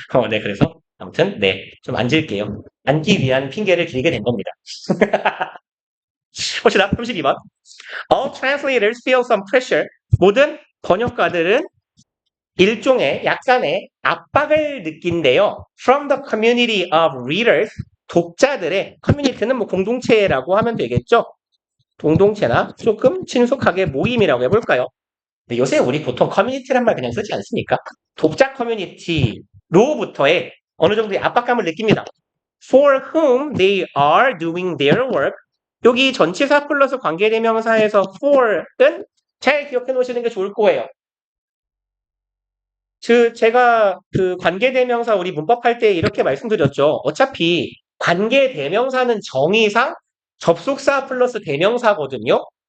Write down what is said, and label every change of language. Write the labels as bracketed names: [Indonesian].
[Korean] 네, 그래서 아무튼 네, 좀 앉을게요. 앉기 위한 핑계를 길게 댄 겁니다. 봅시다. 32번. [English] All translators feel some pressure. [Korean] 모든 번역가들은 일종의 약간의 압박을 느낀대요. [English] From the community of readers. [Korean] 독자들의 커뮤니티는 뭐 공동체라고 하면 되겠죠. 공동체나 조금 친숙하게 모임이라고 해볼까요? 근데 요새 우리 보통 커뮤니티란 말 그냥 쓰지 않습니까? 독자 커뮤니티로부터의 어느 정도의 압박감을 느낍니다. [English] For whom they are doing their work. [Korean] 여기 전치사 플러스 관계대명사에서 for은 잘 기억해 놓으시는 게 좋을 거예요. 제가 그 관계대명사 우리 문법할 때 이렇게 말씀드렸죠. 어차피 관계대명사는 정의상 접속사 플러스 대명사거든요.